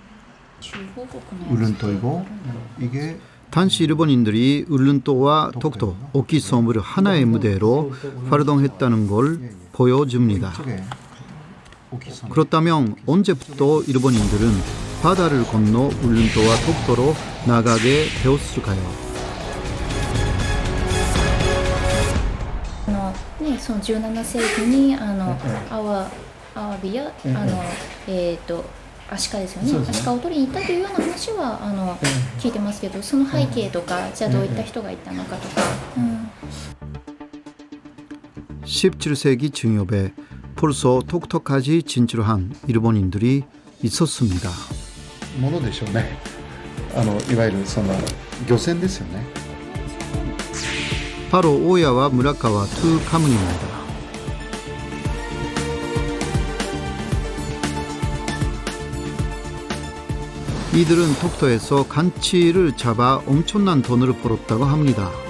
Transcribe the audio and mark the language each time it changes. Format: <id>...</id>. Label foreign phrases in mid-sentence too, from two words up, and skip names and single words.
<ko>울릉도이고 이게 당시 일본인들이 울릉도와 독도, 오키섬을 하나의 무대로 활동했다는 걸 보여줍니다. 그렇다면 언제부터 일본인들은 바다를 건너 울릉도와 독도로 나가게 되었을까요?</ko> <ja>その17世紀にアワビやアシカですよね。アシカを取りに行ったというような話は聞いてますけど、その背景とかじゃあどういった人がいたのかとか。</ja> <ko>17세기 중엽에 벌써 독도까지 진출한 일본인들이 있었습니다.</ko> <ja>ものでしょうね。いわゆるその漁船ですよね。</ja> <ko>바로 오야와 무라카와 두 가문입니다. 이들은 독도에서 간치를 잡아 엄청난 돈을 벌었다고 합니다.</ko>